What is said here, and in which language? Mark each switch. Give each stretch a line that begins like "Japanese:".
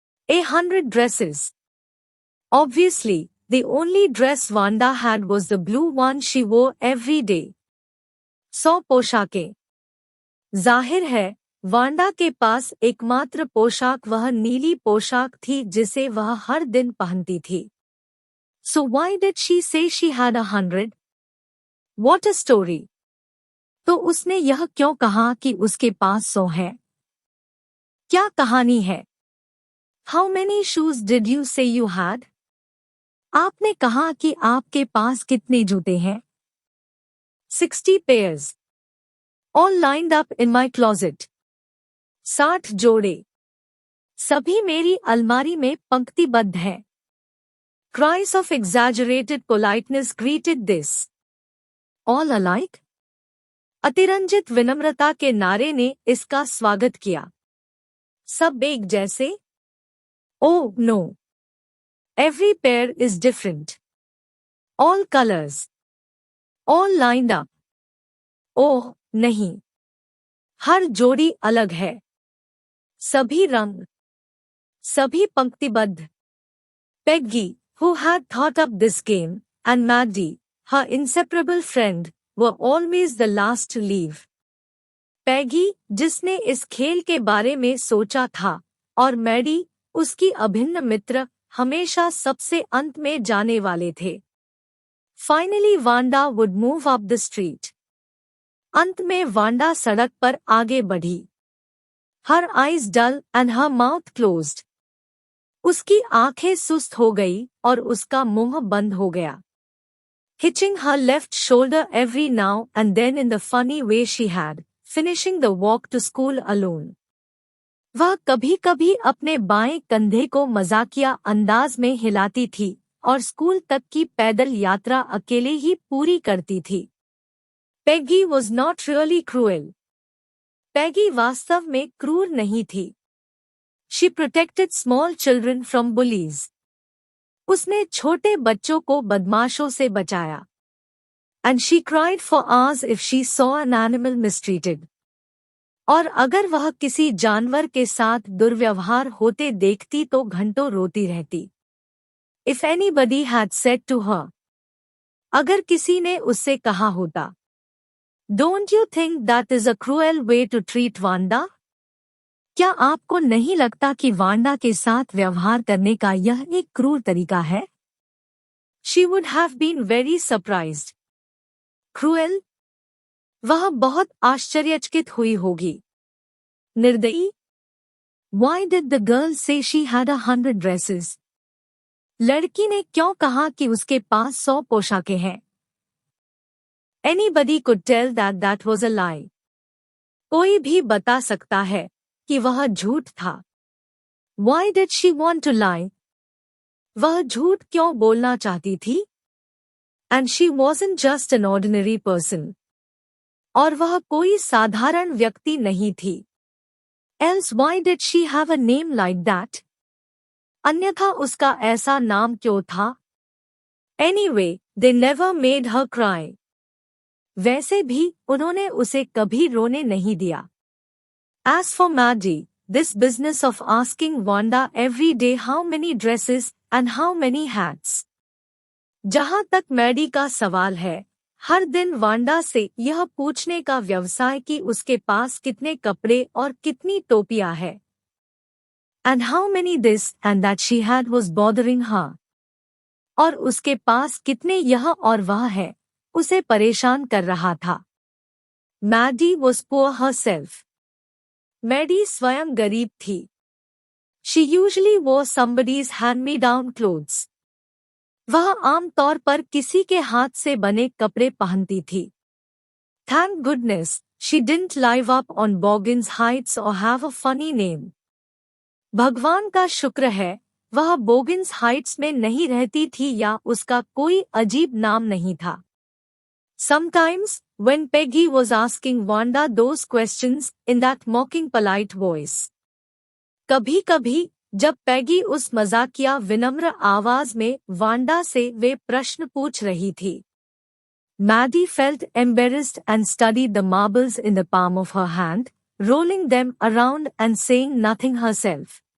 English: 100 dresses. Obviously, the only dress Wanda had was the blue one she wore every day.
Hindi: 100 पोशाकें। जाहिर है, Wanda के पास एकमात्र पोशाक वह नीली पोशाक थी जिसे वह हर दिन पहनती थी।
English: So why did she say she had 100? What a story!
Hindi: तो उसने यह क्यों कहा कि उसके पास 100 है? क्या कहानी है?
English: How many shoes did you say you had?
Hindi: आपने कहा कि आपके पास कितने जूते हैं?
English: 60 pairs. All lined up in my closet.
Hindi: 60 जोड़े। सभी मेरी अलमारी में पंक्तिबद्ध है।
English: Cries of exaggerated politeness greeted this. All alike?
Hindi: अतिरंजित विनम्रता के नारे ने इसका स्वागत किया। सब एक जैसे?
English: Oh, no. Every pair is different. All colors. All lined up.
Hindi: ओह, नहीं। हर जोड़ी अलग है। सभी रंग। सभी पंक्तिबद्ध।
English: Peggy, who had thought up this game, and Maddie, her inseparable friend, were always the last to leave.
Hindi: Peggy, जिसने इस खेल के बारे में सोचा था, और मैडी, उसकी अभिन्न मित्र, हमेशा सबसे अंत में जाने वाले थे।
English: Finally Wanda would move up the street.
Hindi: अंत में वांडा सड़क पर आगे बढ़ी।
English: Her eyes dull and her mouth closed.
Hindi: उसकी आंखें सुस्त हो गई और उसका मुंह बंद हो गया।
English: Hitching her left shoulder every now and then in the funny way she had, finishing the walk to school alone.
Hindi: वह कभी-कभी अपने बाएं कंधे को मजाकिया अंदाज में हिलाती थी और स्कूल तक की पैदल यात्रा अकेले ही पूरी करती थी।
English: Peggy was not really cruel.
Hindi: Peggy वास्तव में क्रूर नहीं थी।
English: She protected small children from bullies.
Hindi: उसने छोटे बच्चों को बदमाशों से बचाया।
English: And she cried for hours if she saw an animal mistreated.
Hindi: और अगर वह किसी जानवर के साथ दुर्व्यवहार होते देखती तो घंटों रोती रहती।
English: If anybody had said to her,
Hindi: अगर किसी ने उससे कहा होता,
English: Don't you think that is a cruel way to treat Wanda?
Hindi: क्या आपको नहीं लगता कि वांडा के साथ व्यवहार करने का यह एक क्रूर तरीका है?
English: She would have been very surprised. Cruel?
Hindi: वह बहुत आश्चर्यचकित हुई होगी। निर्दयी?
English: Why did the girl say she had 100 dresses?
Hindi: लड़की ने क्यों कहा कि उसके पास 100 पोशाकें हैं?
English: Anybody could tell that that was a lie.
Hindi: कोई भी बता सकता है कि वह झूठ था।
English: Why did she want to lie?
Hindi: वह झूठ क्यों बोलना चाहती थी?
English: And she wasn't just an ordinary person.
Hindi: और वह कोई साधारण व्यक्ति नहीं थी।
English: Else why did she have a name like that?
Hindi: अन्यथा उसका ऐसा नाम क्यों था?
English: Anyway, they never made her cry.
Hindi: वैसे भी उन्होंने उसे कभी रोने नहीं दिया।
English: As for Maddie, this business of asking Wanda every day how many dresses and how many hats.
Hindi: जहां तक मैडी का सवाल है, हर दिन वांडा से यह पूछने का व्यवसाय कि उसके पास कितने कपड़े और कितनी टोपियां है।
English: And how many this and that she had was bothering her.
Hindi: और उसके पास कितने यह और वह है, उसे परेशान कर रहा था।
English: Maddie was poor herself.
Hindi: Maddie स्वयं गरीब थी।
English: She usually wore somebody's hand-me-down clothes.
Hindi: वह आम तौर पर किसी के हाथ से बने कपड़े पहनती थी.
English: Thank goodness, she didn't live up on Boggins Heights or have a funny name.
Hindi: भगवान का शुक्र है, वह बोगिन्स हाइट्स में नहीं रहती थी या उसका कोई अजीब नाम नहीं था.
English: Sometimes, when Peggy was asking Wanda those questions in that mocking polite voice.
Hindi: कभी-कभी, जब पैगी उस मजाकिया विनम्र आवाज में वांडा से वे प्रश्न पूछ रही थी.
English: Maddie felt embarrassed and studied the marbles in the palm of her hand, rolling them around and saying nothing herself.